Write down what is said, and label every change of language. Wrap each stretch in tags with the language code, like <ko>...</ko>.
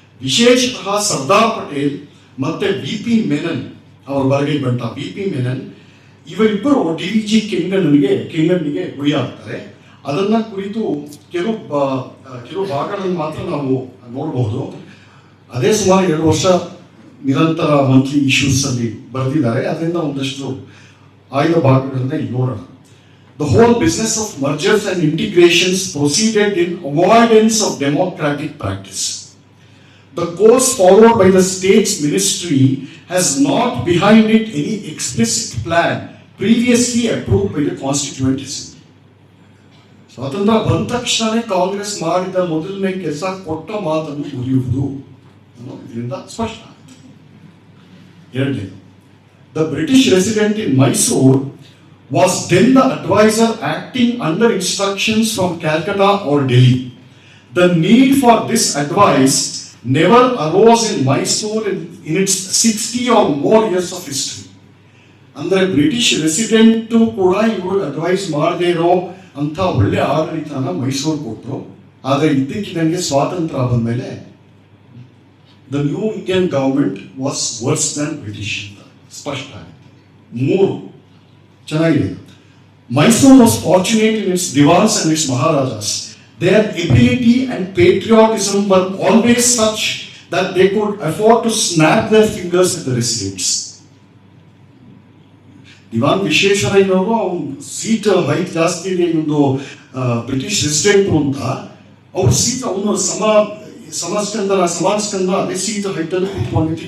<kn>ವಿಶೇಷತಃ ಸರ್ದಾರ್ ಪಟೇಲ್ ಮತ್ತೆ VP ಮೆನನ್ ಅವರ ಬರಗೈ ಬಂಟ VP Menon ಇವರಿಬ್ಬರು DVG ಕೆಂಗಣ್ಣಿಗೆ ಗುರಿಯಾಗ್ತಾರೆ. ಅದನ್ನ ಕುರಿತು ಕೆಲವು ಭಾಗಗಳನ್ನು ಮಾತ್ರ ನಾವು ನೋಡಬಹುದು. ಅದೇ ಸುಮಾರು 2 ವರ್ಷ ನಿರಂತರ ಮಂತ್ಲಿ ಇಶ್ಯೂಸ್ ಅಲ್ಲಿ ಬರೆದಿದ್ದಾರೆ. ಅದರಿಂದ ಒಂದಷ್ಟು ಆಯ್ದ ಭಾಗಗಳನ್ನ ಇಲ್ಲಿ ನೋಡೋಣ.</kn> <en>The whole business of mergers and integrations proceeded in avoidance of democratic practice. The course followed by the state's ministry has not behind it any explicit plan previously approved by the Constituent Assembly.</en> <kn>ಸ್ವಾತಂತ್ರ್ಯ ಬಂದ ತಕ್ಷಣವೇ ಕಾಂಗ್ರೆಸ್ ಮಾಡಿದ ಮೊದಲನೇ ಕೆಲಸ ಕೊಟ್ಟ ಮಾತನ್ನು ಮುರಿಯುವುದು ಇದರಿಂದ ಸ್ಪಷ್ಟ ಆಗುತ್ತೆ. ಎರಡನೇದು,</kn> <en>the British resident in Mysore was then the advisor acting under instructions from Calcutta or Delhi. The need for this advice never arose in Mysore in its 60 or more years of history.</en> <kn>ಅಂದರೆ British resident ಕೂಡ ಇವರು advice ಮಾಡದೇ ಇರೋ ಅಂತ ಒಳ್ಳೆ ಆಡಳಿತನ ಮೈಸೂರು ಕೊಟ್ಟರು. ಆದರೆ ಇದ್ದಕ್ಕಿದ್ದಂಗೆ ಸ್ವಾತಂತ್ರ್ಯ ಬಂದ ಮೇಲೆ</kn> <en>the new Indian government was worse than British</en> <kn>ಅಂತ ಸ್ಪಷ್ಟ ಆಗುತ್ತೆ. 3 ಚೆನ್ನಾಗಿದೆ.</kn> <en>Mysore was fortunate in its Diwans and its Maharajas. Their ability and patriotism were always such that they could afford to snap their fingers at the residents.</en> <kn>ದಿವಾನ್ ವಿಶ್ವೇಶ್ವರಯ್ಯನವರು ಅವ್ನು seat height ಜಾಸ್ತಿ ಇದೆ, ಒಂದು British resident ಅಂತ ಅವ್ರ seat ಅವನು ಸಮಾಜಸ್ಕಂದ ಅದೇ seat height ಅಲ್ಲಿ ಕೂತ್ಕೊಂಡಿತ್ತು.</kn>